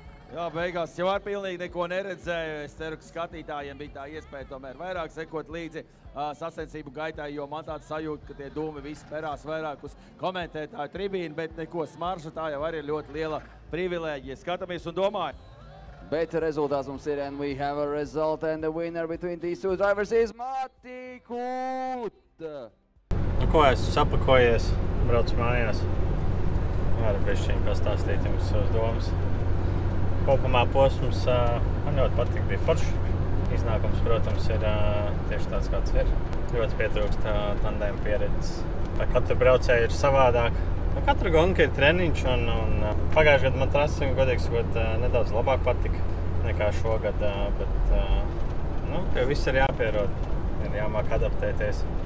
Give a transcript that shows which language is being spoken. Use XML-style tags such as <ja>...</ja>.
<lv>Jā, beigās jau ar pilnīgi neko neredzēju. Es ceru, ka skatītājiem bija tā iespēja tomēr vairāk sekot līdzi sacensību gaitai, jo man tāds sajūta, ka tie dūmi visi perās vairāk uz komentētāju tribīnu, bet neko smarža, tā jau arī ir ļoti liela privilēģija. Skatāmies un domāju. Bet rezultāts mums ir,</lv> <en>and we have a result, and the winner between these two drivers is Matī Kūt.</en> <lv>Nu ko, esmu sapakojies, braucu mājās. Varu bišķiņ pastāstīt jums savas domas. Kopumā posms man ļoti patīk, bija foršs. Iznākums, protams, ir tieši tāds, kāds ir. Ļoti pietrūkst tandēma pieredzes. Katra braucēja ir savādāk. Katra gonka ir treniņš, un pagājušajā gadā man trasi, godīgi sakot, nedaudz labāk patika nekā šogad, bet pie viss ir jāpierod, ir jāmāk adaptēties.</lv>